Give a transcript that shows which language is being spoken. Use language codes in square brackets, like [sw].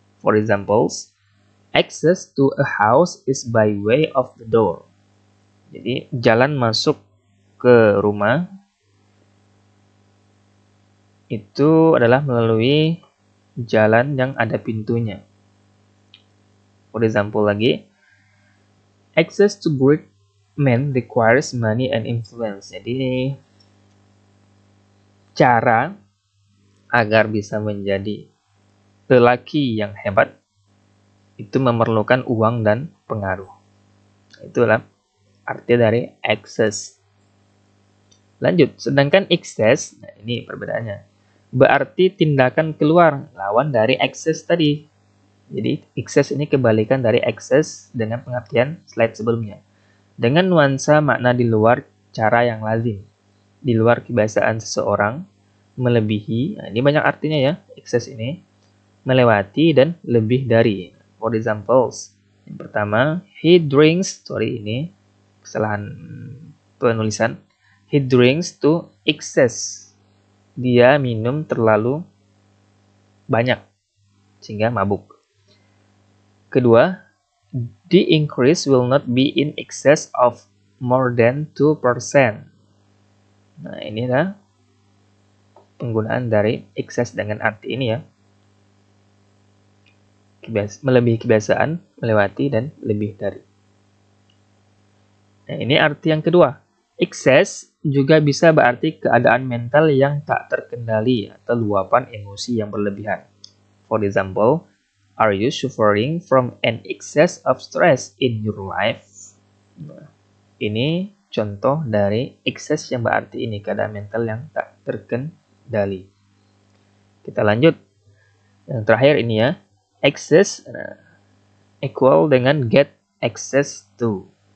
[en] For examples, access to a house is by way of the door. [id] Jadi, jalan masuk ke rumah itu adalah melalui jalan yang ada pintunya. [en] For example [id] lagi, [en] access to great men requires money and influence. [id] Jadi, cara agar bisa menjadi lelaki yang hebat itu memerlukan uang dan pengaruh. Itulah arti dari access. Lanjut, sedangkan excess, nah ini perbedaannya, berarti tindakan keluar, lawan dari access tadi. Jadi, excess ini kebalikan dari access dengan pengertian slide sebelumnya. Dengan nuansa makna di luar cara yang lazim, di luar kebiasaan seseorang, melebihi, nah ini banyak artinya ya, excess ini, melewati dan lebih dari. [en] For examples, [id] yang pertama, [en] he drinks, [id] ini kesalahan penulisan, [en] he drinks to excess. [id] Dia minum terlalu banyak, sehingga mabuk. Kedua, [en] the increase will not be in excess of more than 2%. [id] Nah, inilah penggunaan dari excess dengan arti ini ya. Melebihi kebiasaan, melewati, dan lebih dari. Nah, ini arti yang kedua. Excess juga bisa berarti keadaan mental yang tak terkendali atau luapan emosi yang berlebihan. [en] For example, are you suffering from an excess of stress in your life? [id] Nah, ini contoh dari excess yang berarti ini, keadaan mental yang tak terkendali. Kita lanjut. Yang terakhir ini ya. Excess equal dengan get access to.